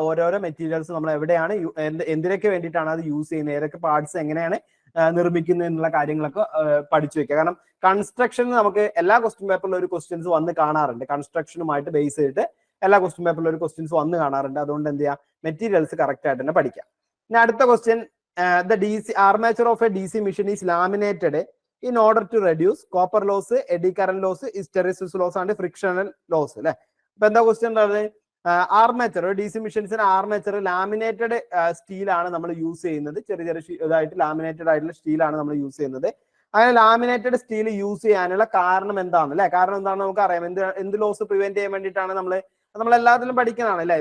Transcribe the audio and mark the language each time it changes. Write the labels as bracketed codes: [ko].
[ml] ഓരോരോ മെറ്റീരിയൽസ് നമ്മൾ എവിടെയാണ് എന്തിനൊക്കെ വേണ്ടിയിട്ടാണ് അത് യൂസ് ചെയ്യുന്നത്, ഏതൊക്കെ പാർട്സ് എങ്ങനെയാണ് നിർമ്മിക്കുന്നത് എന്നുള്ള കാര്യങ്ങളൊക്കെ പഠിച്ചു വെക്കുക. കാരണം കൺസ്ട്രക്ഷൻ നമുക്ക് എല്ലാ ക്വസ്റ്റ്യൻ പേപ്പറിലും ഒരു ക്വസ്റ്റ്യൻസ് വന്ന് കാണാറുണ്ട്. കൺസ്ട്രക്ഷനുമായിട്ട് ബേസ് ചെയ്തിട്ട് എല്ലാ ക്വസ്റ്റ്യൻ പേപ്പറിലും ഒരു ക്വസ്റ്റ്യൻസ് വന്ന് കാണാറുണ്ട്. അതുകൊണ്ട് എന്ത് ചെയ്യാം, മെറ്റീരിയൽസ് കറക്റ്റ് ആയിട്ട് തന്നെ പഠിക്കാം. ഇനി അടുത്ത question, [en] The armature of a DC machine is laminated in order to reduce copper loss, eddy current loss, hysteresis loss and frictional loss അല്ലെ. [ml] അപ്പൊ എന്താ ക്വസ്റ്റ്യൻ ഉള്ളത്, ആർമേച്ചർ DC മെഷീൻസിന് ആർമേച്ചർ ലാമിനേറ്റഡ് സ്റ്റീലാണ് നമ്മൾ യൂസ് ചെയ്യുന്നത്. ചെറിയ ഇതായിട്ട് ലാമിനേറ്റഡ് ആയിട്ടുള്ള സ്റ്റീലാണ് നമ്മൾ യൂസ് ചെയ്യുന്നത്. അങ്ങനെ ലാമിനേറ്റഡ് സ്റ്റീൽ യൂസ് ചെയ്യാനുള്ള കാരണം എന്താണ് അല്ലെ, കാരണം എന്താണ് നമുക്കറിയാം. എന്ത് ലോസ് പ്രിവെന്റ് ചെയ്യാൻ വേണ്ടിയിട്ടാണ് നമ്മൾ എല്ലാത്തിലും പഠിക്കുന്നതാണ് അല്ലെ.